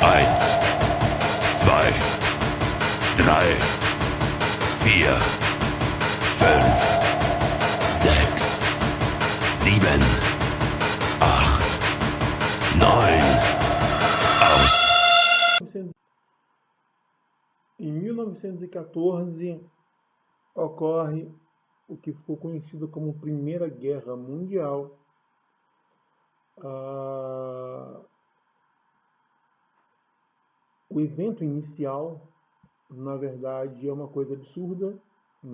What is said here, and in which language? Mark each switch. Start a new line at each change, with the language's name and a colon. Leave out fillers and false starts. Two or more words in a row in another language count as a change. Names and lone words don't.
German: Eins, zwei, drei, vier, fünf, sechs, sieben, acht, neun, aus.
Portuguese: Em 1914 ocorre o que ficou conhecido como Primeira Guerra Mundial. O evento inicial, na verdade, é uma coisa absurda, né?